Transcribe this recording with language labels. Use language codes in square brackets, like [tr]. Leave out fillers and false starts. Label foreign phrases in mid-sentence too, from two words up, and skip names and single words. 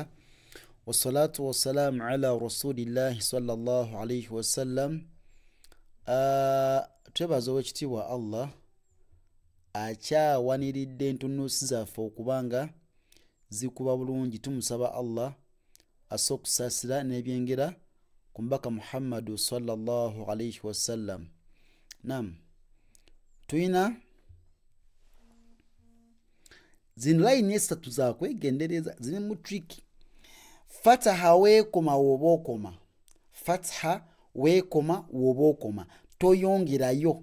[ar] والصلاة والسلام على رسول الله صلى الله عليه وسلم. [lg] Twebaza owekitiibwa Allah akyawaniridde entunnunsi zaffe okubanga zikuba bulungi. Tumusaba Allah asse okusaasira n'ebyengera ku mubaka Muhammadu [ar] صلى الله عليه وسلم. [lg] Naam, tuyina zino layini esatu zakwegendereza ziri mu trick. Fataha weekoma woba okoma, fataha weekoma woba okoma, toyongerayo.